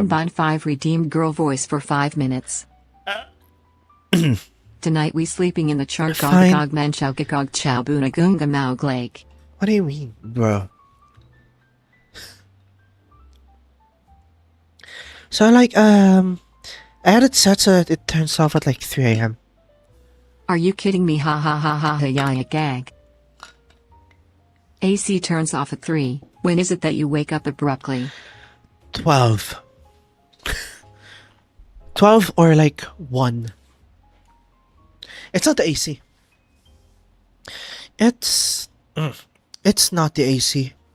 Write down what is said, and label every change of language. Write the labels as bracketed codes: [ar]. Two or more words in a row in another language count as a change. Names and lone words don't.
[en] Don 5 redeemed girl voice for 5 minutes. Tonight we sleeping in the Chargog Menchaukagog Chabuna Gunga Maug Lake. What do you mean, bro? So like I had it set so it turns off at like 3 a.m. Are you kidding me? Ha ha ha ha ha ya gag. AC turns off at 3. When is it that you wake up abruptly? 12. 12 or like 1. It's not the AC. It's not the AC.